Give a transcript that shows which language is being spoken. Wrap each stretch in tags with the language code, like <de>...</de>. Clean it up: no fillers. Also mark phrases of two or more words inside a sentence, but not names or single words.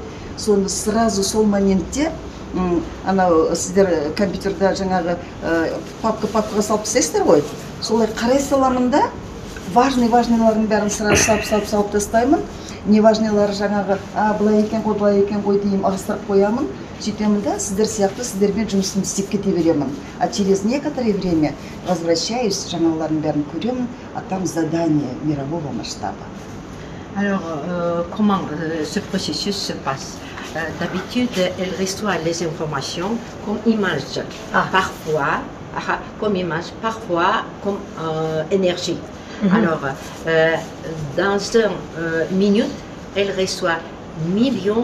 <kk>Соны сразу сол моментте, анау сіздер компьютерда жаңағы папкаға салып тастайсыздар ғой. Солай қарай саламын да, важныйлардың бәрін сразу салып тастаймын. Неважныйлары жаңағы, былай екен ғой деймін, ығыстырып қоямын. Сөйтемін да, сіздер сияқты сіздермен жұмысымды істеп кете беремін.</kk> <ru>А через некоторое время возвращаюсь,</ru> <kk>жаңағылардың бәрін көремін,</kk> <ru>а там задание мирового масштаба.</ru> <fr>Alors, comment ce processus se passe? D'habitude, elle reçoit les informations comme image, parfois comme énergie. Alors, dans une minute, elle reçoit millions</fr>